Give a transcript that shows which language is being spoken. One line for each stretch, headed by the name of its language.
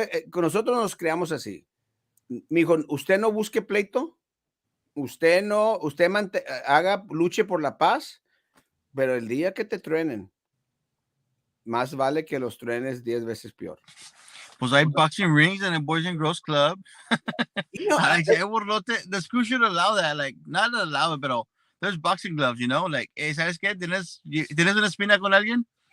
Spanish: Con nosotros nos creamos así. Mijo, usted no busque pleito, usted haga, luche por la paz, pero el día que te truenen, más vale que los truenes 10 veces peor. Pues hay
English: boxing rings in a Boys and Girls Club. You know, Like,
Spanish: si hay borlote,
English: the school should allow that. Like, not allow it, but there's boxing gloves, you know? Like, hey,
Spanish: ¿sabes qué? ¿Tienes una espina con alguien?